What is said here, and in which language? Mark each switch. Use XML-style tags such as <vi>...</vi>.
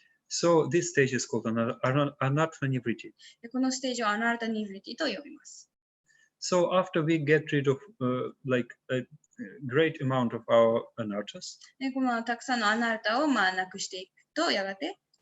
<en>So this stage is called anartha nivriti.</en> <ja>このステージをアナルタニブリティと呼びます。</ja> <en>So after we get rid of like a great amount of our anarthas,</en> <ja>このたくさんのアナルタをなくしていくと、やがて、</ja>